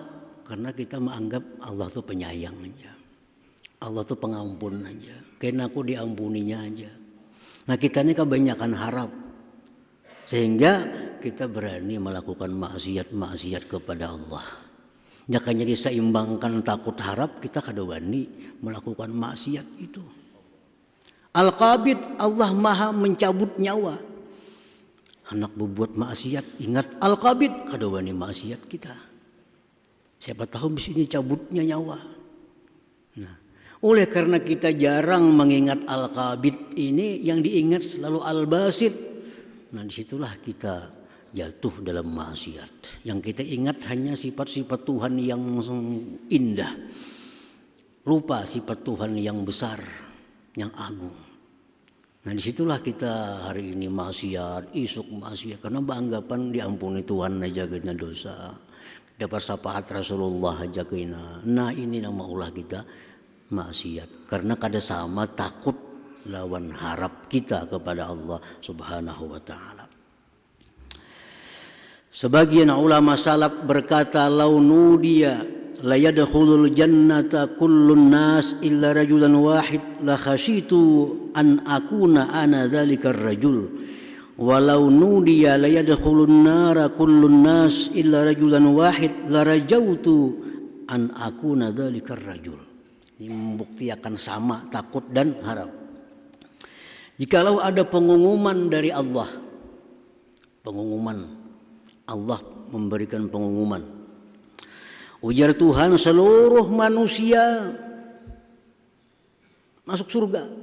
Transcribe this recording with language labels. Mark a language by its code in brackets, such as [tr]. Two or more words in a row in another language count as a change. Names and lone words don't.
[id] Karena kita menganggap Allah itu penyayang aja, Allah itu pengampun aja, karena aku diampuninya aja. Nah, kita ini kebanyakan harap, sehingga kita berani melakukan maksiat-maksiat kepada Allah. Jangan jadi seimbangkan takut harap, kita kada wani melakukan maksiat itu. Al-Qabid, Allah maha mencabut nyawa. Anak berbuat maksiat, ingat Al-Qabid, kada wani maksiat kita. Siapa tahu di sini cabutnya nyawa. Nah, oleh karena kita jarang mengingat Al-Qabid ini, yang diingat selalu Al-Basit. Nah, disitulah kita jatuh dalam maksiat. Yang kita ingat hanya sifat-sifat Tuhan yang indah. Lupa sifat Tuhan yang besar, yang agung. Nah, disitulah kita hari ini maksiat, isuk maksiat. Karena beranggapan diampuni Tuhan aja kena dosa. Dapat syafaat Rasulullah aja kena. Nah, ini nama ulah kita maksiat. Karena kada sama takut lawan harap kita kepada Allah [ar] سبحانه وتعالى. [id] Sebagian ulama salaf berkata, [ar] لو نودي لا يدخل الجنة كل الناس إلا رجلا واحدا لخشيت أن أكون أنا ذلك الرجل ولو نودي لا يدخل النار كل الناس إلا رجلا واحدا لرجوت أن أكون ذلك الرجل. [id] Ini membuktikan sama takut dan harap. Jikalau ada pengumuman dari Allah, pengumuman Allah memberikan pengumuman, ujar Tuhan, seluruh manusia masuk surga.